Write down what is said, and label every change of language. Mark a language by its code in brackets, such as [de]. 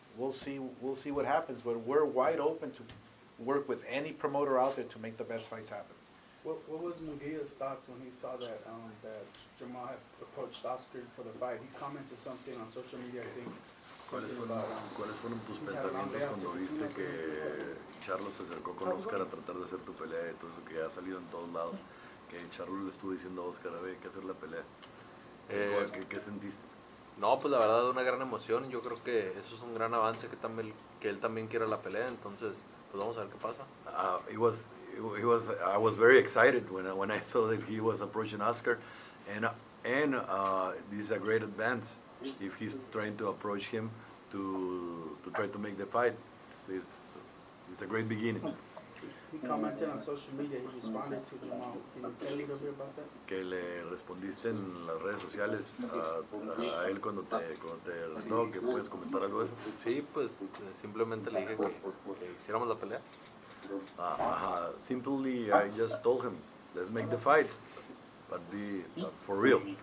[en] We'll see what happens. But we're wide open to work with any promoter out there to make the best fights happen. What was Munguia's thoughts when he saw that Jamal had approached Oscar for the fight? He commented something on social media, I think. [es] ¿Cuáles fueron tus pensamientos cuando viste que Charlo se acercó con Oscar a tratar de hacer tu pelea y todo eso que ha salido en todos lados? Que Charlo le estuvo diciendo a Oscar, hay que hacer la pelea. ¿Qué sentiste? No, pues la verdad una gran emoción. Yo creo que eso es un gran avance que él también quiera la pelea. Entonces, pues vamos a ver qué pasa. [en] I was very excited when I saw that he was approaching Oscar, and this is a great advance if he's trying to approach him to try to make the fight. It's a great beginning. He commented on social media. He responded to Jamal. Can you tell a little bit about that? [es] Que le respondiste en las redes sociales a él cuando te retó, que puedes comentar algo de eso. Sí, pues simplemente le dije que hiciéramos la pelea. [en] Simply, I just told him, let's make the fight, but for real.